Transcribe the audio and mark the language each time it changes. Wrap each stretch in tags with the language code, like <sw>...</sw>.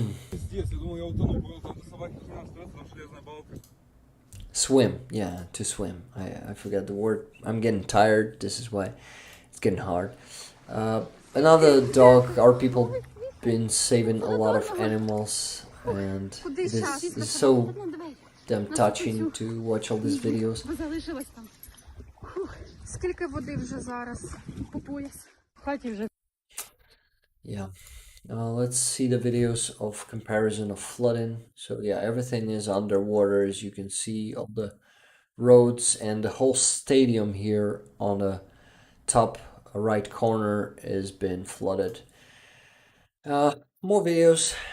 <ru>Пиздец, я думал, я утону, понял, там до собаки хрена остается, там железная балка.</ru> <en>Swim. Yeah, to swim. I forgot the word. I'm getting tired. This is why it's getting hard. Uh, Another dog. Our people been saving a lot of animals, and this is so damn touching to watch all these videos.</en> <uk>Залишилось там. Скільки води вже зараз по пояс. В хаті вже.</uk> <en>Yeah. Let's see the videos of comparison of flooding. So yeah, everything is underwater, as you can see, all the roads and the whole stadium here on the top right corner has been flooded. More videos.</en>